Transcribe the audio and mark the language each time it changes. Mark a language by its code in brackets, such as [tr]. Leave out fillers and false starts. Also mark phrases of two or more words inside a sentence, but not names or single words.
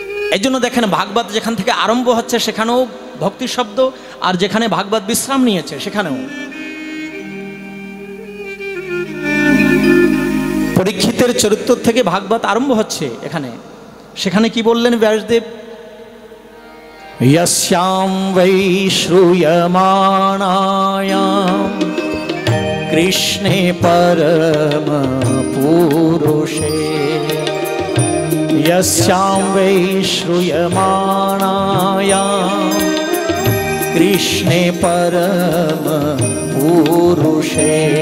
[bn] এই জন্য দেখেন ভাগবত যেখান থেকে আরম্ভ হচ্ছে সেখানেও ভক্তি শব্দ, আর যেখানে ভাগবত বিশ্রাম নিয়েছে সেখানেও। পরীক্ষিতের চরিত্র থেকে ভাগবত আরম্ভ হচ্ছে এখানে, সেখানে কি বললেন ব্যাসদেব? [sa] यस्यां वै श्रूयमाणायां कृष्णे परम पुरुषे, यस्यां वै श्रूयमाणायां कृष्णे परम पुरुषे